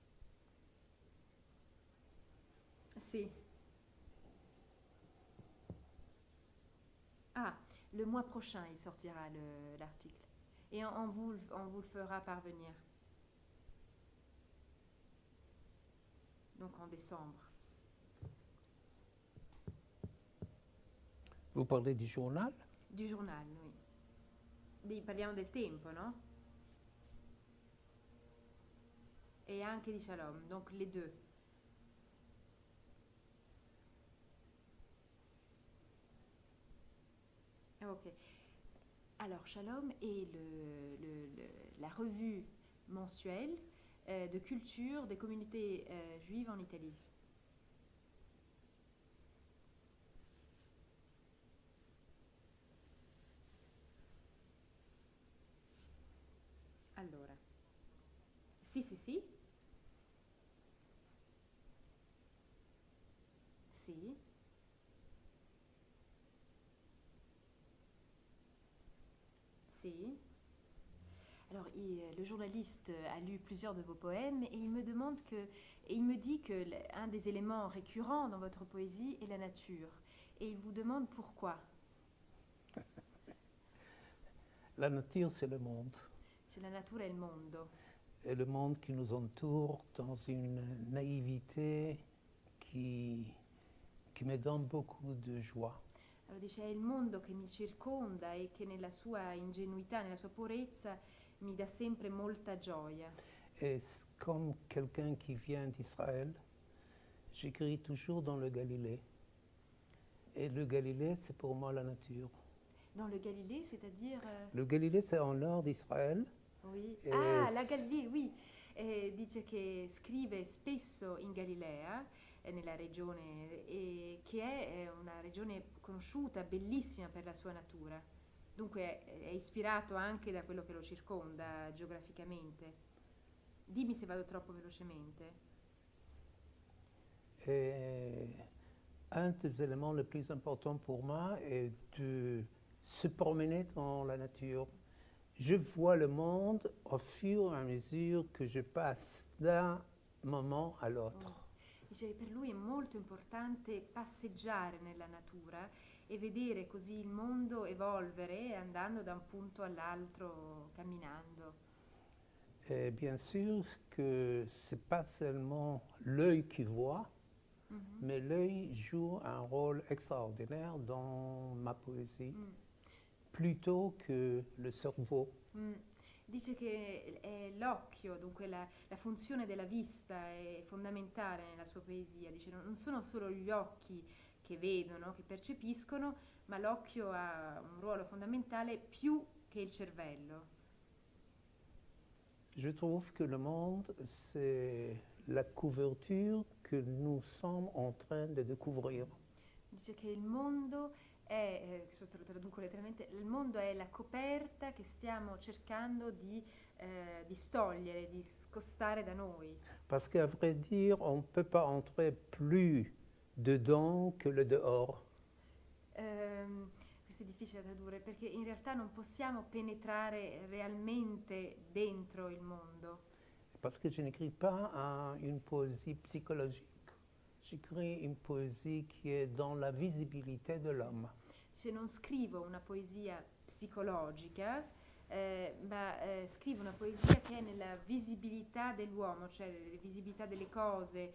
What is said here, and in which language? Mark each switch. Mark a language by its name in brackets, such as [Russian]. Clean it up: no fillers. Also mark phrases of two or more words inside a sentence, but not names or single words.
[Italian] Sì. [French] Ah, le mois prochain il sortira l'article. Et on vous le fera parvenir. Donc en décembre. Vous parlez du journal? Du journal, oui. [Italian] Parliamo del Tempo, no? [French] Et [Italian] anche di [French] Shalom, donc les deux. Ok. Alors, Shalom est la revue mensuelle de culture des communautés juives en Italie. [Italian] Allora. Sì. Sì. Sì. [French] Alors, le journaliste a lu plusieurs de vos poèmes et il me dit que un des éléments récurrents dans votre poésie est la nature. Et il vous demande pourquoi. La nature, c'est le monde. [Italian] C'est la natura e il mondo. [French] et le monde qui nous entoure dans une naïveté qui me donne beaucoup de joie. [Italian] Allora dice, è il mondo che mi circonda e che nella sua ingenuità, nella sua purezza, mi dà sempre molta gioia. [French] Et comme quelqu'un qui vient d'Israël, j'écris toujours dans le Galilée. Et le Galilée, c'est pour moi la nature. Dans le Galilée, c'est-à-dire... Le Galilée, c'est en nord d'Israël. Oui. [Italian] E Ah, la Galilea, oui. Dice che scrive spesso in Galilea, nella regione, e che è una regione conosciuta, bellissima per la sua natura. Dunque è ispirato anche da quello che lo circonda geograficamente. Dimmi se vado troppo velocemente. [French] Et un des éléments les plus importants pour moi est de se promener dans la nature. Je vois le monde au fur et à mesure que je passe d'un moment à l'autre. [Italian] Dice che per lui è molto importante passeggiare nella natura e vedere così il mondo evolvere andando da un punto all'altro, camminando. [French] Et bien sûr que ce n'est pas seulement l'œil qui voit, mais l'œil joue un rôle extraordinaire dans ma poésie, plutôt que le cerveau. [Italian] Dice che è l'occhio, dunque la funzione della vista è fondamentale nella sua poesia. Dice non sono solo gli occhi che vedono, che percepiscono, ma l'occhio ha un ruolo fondamentale più che il cervello. [French] Je trouve que le monde, c'est la couverture que nous sommes en train de découvrir. [Italian] Dice che il mondo è, sotto lo traduco letteralmente, il mondo è la coperta che stiamo cercando di distogliere, di scostare da noi. [French] Parce qu'à vrai dire, on ne peut pas entrer plus dedans que le dehors. [Italian] Questo è difficile da tradurre perché in realtà non possiamo penetrare realmente dentro il mondo. [French] Parce que je n'écris pas une poésie psychologique. J'écris une poésie qui est dans la visibilité de l'homme. [Italian] Cioè non scrivo una poesia psicologica, ma scrivo una poesia che è nella visibilità dell'uomo, cioè nella visibilità delle cose.